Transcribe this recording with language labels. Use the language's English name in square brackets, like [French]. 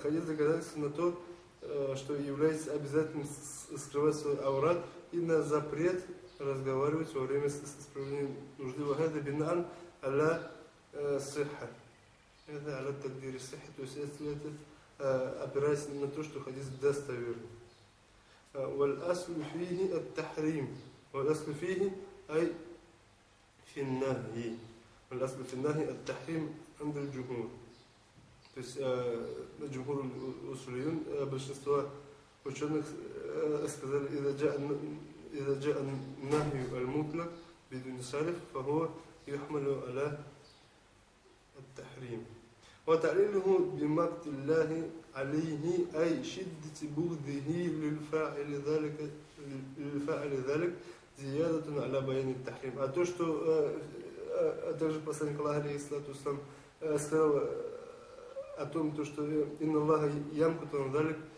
[Russian] Хадис доказательство на то, что является обязательным скрывать свой аурат и на запрет разговаривать во время исправления нужды. [Arabic] «Ва хада бинан аля сихха». [Russian] Это [Arabic] аля тагдири сихха, [Russian] то есть это опираясь на то, что хадис достоверный. [Arabic] والأصل فيه التحريم، والأصل فيه أي في النهي، والأصل في النهي التحريم عند الجمهور. [Russian] То есть [Arabic] الجمهور الأصوليون [Russian] большинство ученых сказали [Arabic] إذا جاء النهي المطلق بدون صرف فهو يحمل على التحريم. وتعليله بمقت الله عليه أي شدة بغضه للفاعل ذلك زيادة على بيان التحريم. [Russian] А то, что также посланник Аллаха алейхиссалату вассалам сказал о том, то что [Arabic] инна Аллаха ямкуту ан залик,